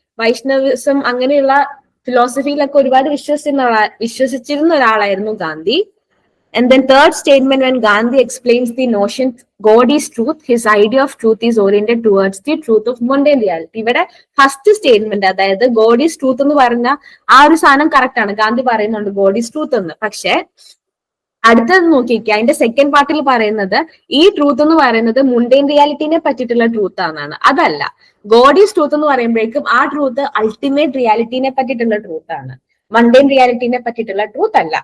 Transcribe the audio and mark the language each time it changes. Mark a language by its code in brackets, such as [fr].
[ml] വൈഷ്ണവിസം അങ്ങനെയുള്ള ഫിലോസഫിയിലൊക്കെ ഒരുപാട് വിശ്വസിച്ചിരുന്ന ഒരാളായിരുന്നു Gandhi. [en] And then third statement, when Gandhi explains the notion God is truth, his idea of truth is oriented towards the truth of mundane reality. [ml] ഇവിടെ first statement, അതായത് [en] God is truth [ml] എന്ന് പറഞ്ഞ ആ ഒരു സാധനം കറക്റ്റ് ആണ്. ഗാന്ധി പറയുന്നുണ്ട് [en] God is truth [ml] എന്ന്. പക്ഷെ അടുത്തത് നോക്കിക്കുക, അതിന്റെ സെക്കൻഡ് പാർട്ടിൽ പറയുന്നത് ഈ ട്രൂത്ത് എന്ന് പറയുന്നത് മുണ്ടൈൻ റിയാലിറ്റിനെ പറ്റിയിട്ടുള്ള ട്രൂത്ത് ആണെന്നാണ്. അതല്ല, [en] God is truth [ml] എന്ന് പറയുമ്പോഴേക്കും ആ ട്രൂത്ത് അൾട്ടിമേറ്റ് റിയാലിറ്റിനെ പറ്റിയിട്ടുള്ള ട്രൂത്ത് ആണ്, മണ്ടേൻ റിയാലിറ്റിനെ പറ്റിയിട്ടുള്ള ട്രൂത്ത് അല്ല.